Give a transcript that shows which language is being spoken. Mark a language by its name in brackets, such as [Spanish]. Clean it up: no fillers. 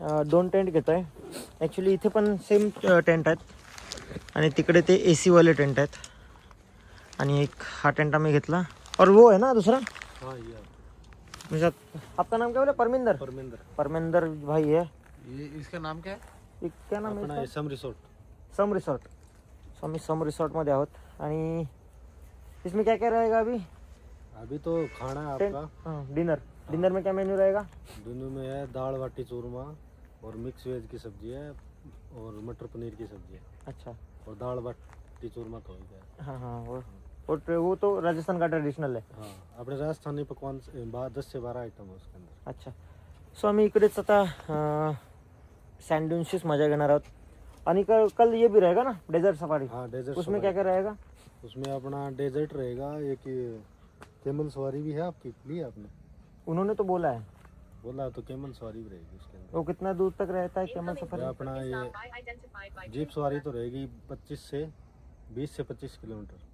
[Marathi] 2 tent घेतो आहे actually. इथे पण सेम टेंट आहेत आणि तिकडे ते AC वाले टेंट आहेत. आणि एक हा टेंट आम्ही घेतला. [Hindi] और वो है ना दूसरा. हाँ ये म्हणजे आपका नाम क्या बोला? परमिंदर. परमेंद्र. परमिंदर भाई है. ये इसका नाम क्या है? ये क्या नाम अपना है? ये सम रिसोर्ट. सम रिसॉर्ट. [Marathi] सो आम्ही सम रिसॉर्टमध्ये आहोत. [Hindi] आणि इसमें क्या क्या रहेगा अभी? अभी तो खाना है टेंट. आपका. हाँ डिनर. डिनर में क्या मेन्यू रहेगा? दोनों में है दाल बाटी चूरमा और मिक्स वेज की सब्जी है और मटर पनीर की सब्जी है. अच्छा. और दाल बाटी चूरमा तो हो गया. हाँ हाँ वो तो राजस्थान का ट्रेडिशनल है. हाँ अपने राजस्थानी पकवान 10 से 12 आइटम है उसके अंदर. अच्छा. [Marathi] सो आम्ही इकडेच आता सँड ड्यून्सचीच मजा घेणार आहोत. [Hindi] आणि कल ये भी रहेगा ना डेजर्ट सफारी. हाँ डेजर्ट. उसमें क्या क्या रहेगा? उसमें अपना डेजर्ट रहेगा. एक केमल सवारी भी है आपकी ली आपने? उन्होंने तो बोला है. बोला तो केमल सवारी भी रहेगी उसके अंदर. वो कितना दूर तक रहता है केमल ये सफारी? अपना ये जीप सवारी तो रहेगी 20 से 25 किलोमीटर.